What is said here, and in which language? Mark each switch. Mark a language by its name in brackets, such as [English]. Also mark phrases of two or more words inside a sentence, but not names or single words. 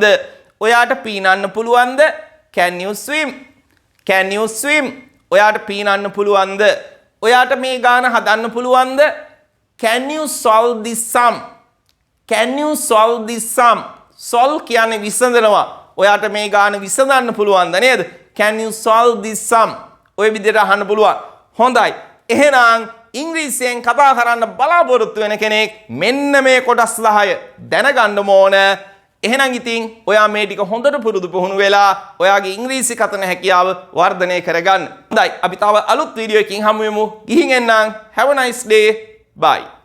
[Sinhala] ඔයාට පීනන්න පුළුවන්ද? [English] Can you swim? Can you swim? [Sinhala] ඔයාට පීනන්න පුළුවන්ද? ඔයාට මේ ගාන හදන්න පුළුවන්ද? [English] Can you solve this sum? Can you solve this sum? Solve [Sinhala] කියන්නේ විසඳනවා. ඔයාට මේ ගාන විසඳන්න පුළුවන්ද නේද? [English] Can you solve this sum? [Sinhala] ඔය විදිහට අහන්න පුළුවන්. හොඳයි. එහෙනම් ඉංග්‍රීසියෙන් කතා කරන්න බලාපොරොත්තු වෙන කෙනෙක් මෙන්න මේ කොටස් 10 දැනගන්න ඕන. එහෙනම් ඉතින් ඔයා මේ ටික හොඳට පුරුදු පුහුණු වෙලා ඔයාගේ ඉංග්‍රීසි කතන හැකියාව වර්ධනය කරගන්න. හොඳයි අපි තව අලුත් වීඩියෝ එකකින් හමු වෙමු. ගිහින් එන්නම්. [English] Have a nice day. Bye.